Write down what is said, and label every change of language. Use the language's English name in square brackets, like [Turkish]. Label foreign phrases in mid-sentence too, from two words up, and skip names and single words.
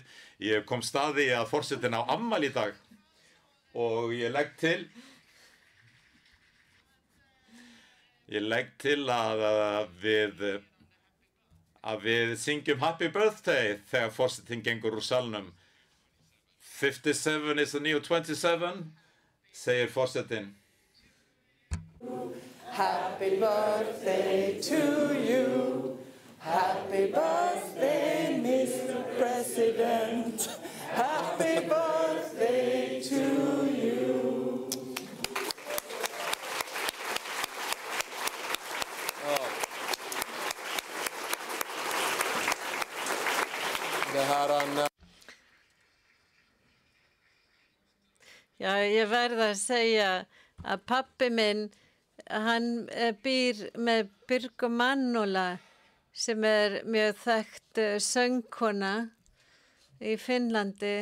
[Icelandic] Ég kom staði að forsetinn á afmæli í dag og ég legg til að við syngjum Happy Birthday þegar forsetinn gengur úr salnum. [English] 57 is the new 27, [Icelandic] segir forsetinn. [English] Happy birthday to you. Happy birthday, Mr. President. Happy birthday to you. [Icelandic] Já, ég verð að segja að pabbi minn, hann býr með Birgu Mannola sem mjög þekkt söngkona í Finnlandi.